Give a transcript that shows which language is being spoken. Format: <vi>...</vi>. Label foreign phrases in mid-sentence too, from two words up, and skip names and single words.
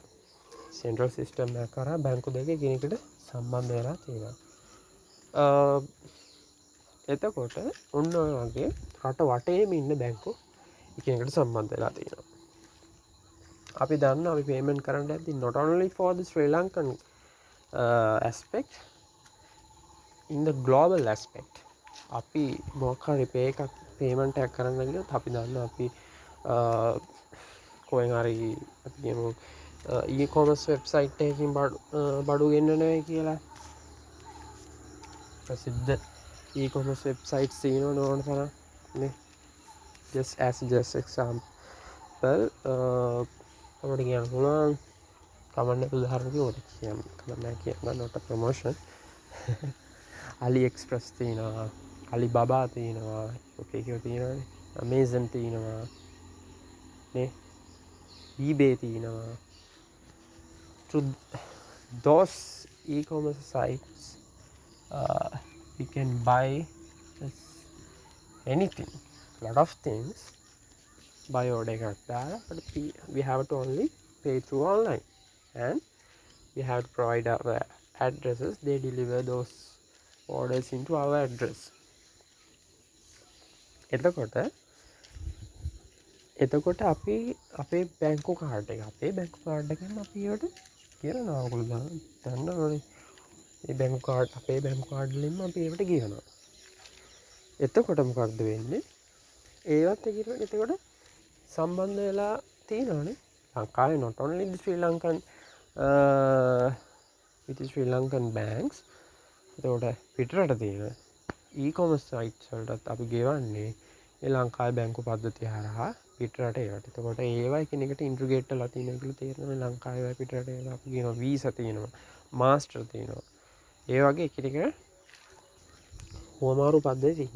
<si>සෙන්ට්‍රල් සිස්ටම් එකක් කරා බැංකු දෙක එකිනෙකට සම්බන්ධ වෙලා තියෙනවා. එතකොට ඔන්න ඔය වගේ රට වටේම ඉන්න බැංකු එකිනෙකට සම්බන්ධ වෙලා තියෙනවා. අපි දන්නවා අපි පේමන්ට් කරන්න යද්දි</si> <en>not only for the Sri Lankan aspect in the global aspect</en> <si>අපි මොකක් හරි පේමන්ට් එකක් කරන්න ගියොත් අපි දන්නවා අපි කොහෙන් හරි අපි කියමු</si> <en>e-commerce website</en> <si>එකකින් බඩු ගෙන්නනවා කියලා ප්‍රසිද්ධ</si> <en>e-commerce websites</en> <si>තියෙනවා ඕන තරම් නේ</si> <en>just example</en> <si>අපිට කියන්න පුළුවන් කමන්න උදාහරණ කිව්වොත් කියන්න</si> <en>not a promotion</en> <si>AliExpress තියෙනවා Alibaba තියෙනවා ඔකේ කියව තියෙනවානේ Amazon තියෙනවා නේ eBay තියෙනවා</si> <en>through those e-commerce sites we can buy anything lot of things by order</en> <si>එකක් දාලා</si> <en>but we have to only pay through online and we have to provide our addresses. They deliver those orders into our address.</en> <si>එතකොට අපි අපේ බැංකු කාඩ් එකෙන් අපි ඒවට කියනවා ඔයගොල්ලෝ දන්නවනේ මේ බැංකු කාඩ් අපේ බැංකු කාඩ් වලින්ම අපි ඒවට කියනවා. එතකොට මොකක්ද වෙන්නේ? ඒවත් එතකොට සම්බන්ධ වෙලා තියෙනවානේ.</si> <en>ලංකාවේ not only the Sri Lankan banks.</en> <si>එතකොට පිටරට තියෙන</si> <en>e-commerce sites</en> <si>වලටත් අපි ගෙවන්නේ ඒ ලංකාවේ බැංකු පද්ධතිය හරහා පිටරට ඒවට. එතකොට ඒවා එකිනෙකට ඉන්ටිග්‍රේට් වෙලා තියෙනවා කියලා තේරෙනවා. ලංකාවේ පිටරට ඒවා අපි කියනවා වීසා තියෙනවා, මාස්ටර් තියෙනවා. ඒ වගේ එකිනෙකට හුවමාරු පද්ධති තියෙනවා.</si>